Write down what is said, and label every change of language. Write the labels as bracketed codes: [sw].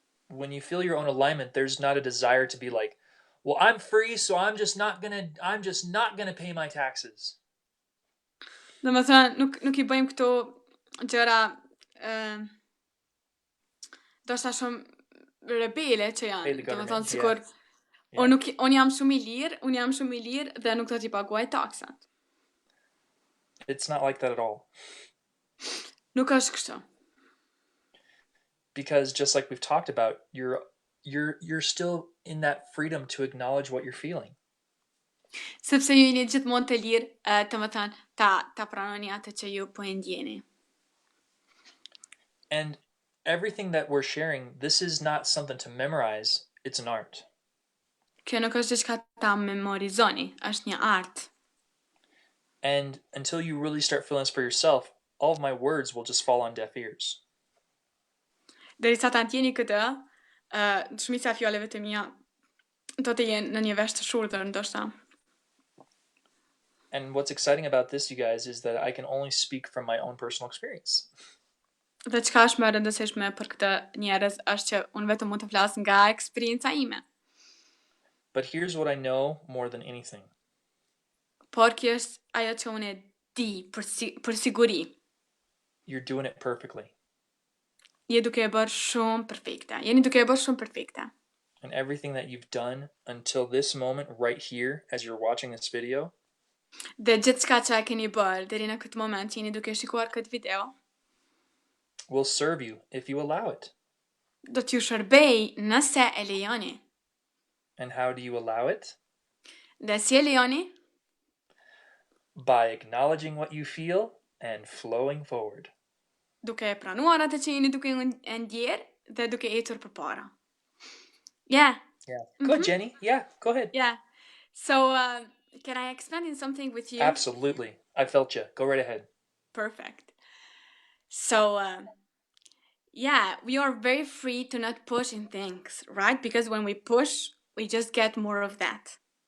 [en] When you feel your own alignment, there's not a desire to be like, well, I'm free, so I'm just not gonna pay my taxes. [sq] Domethënë nuk I bëjmë këto gjëra do shta shumë rebele që janë, domethënë sikur unë jam shumë I lirë dhe nuk do t'i paguaj taksat. [en] It's not like that at all. [sq] Nuk është kështu. [en] Because just like we've talked about, you're still in that freedom to acknowledge what you're feeling. [sq] Sepse ju jeni gjithmonë të lirë të më thënë ta pranoni atë që ju po e ndjeni. [en] And everything that we're sharing, this is not something to memorize, it's an art. [sq] Kjo nuk është diçka ta memorizoni, është një art. [en] And until you really start feeling this for yourself, all of my words will just fall on deaf ears. [sq] Derisa ta ndjeni këtë, shumica e fjalëve të mia do të jenë në një vesh të shurdhër ndoshta. [en] And what's exciting about this, you guys, is that I can only speak from my own personal experience. [sq] Dhe çka është më e rëndësishme për këtë njerëz është që unë vetëm mund të flas nga eksperienca ime. [en] But here's what I know more than anything. [sq] Por kjo është ajo që unë e di për siguri. [en] You're doing it perfectly. [sq] Jeni duke e bërë shumë perfekte. [en] And everything that you've done until this moment right here as you're watching this video. [sq] Dhe gjithçka që e keni bërë deri në këtë moment që jeni duke shikuar këtë video, [en] will serve you if you allow it. [sq] Do t'ju shërbej nëse e lejoni. [en] And how do you allow it? [sq] Dhe si e lejoni? [en] By acknowledging what you feel and flowing forward. [sq] duke pranuar atë që jeni duke ndjerë dhe duke ecur përpara. [en] Yeah. Yeah. Go ahead, Jenny. Yeah, go ahead. Yeah. So, can I expand in something with you? Absolutely. I felt you. Go right ahead. Perfect. So, yeah, we are very free to not push in things, right? Because when we push, we just get more of that.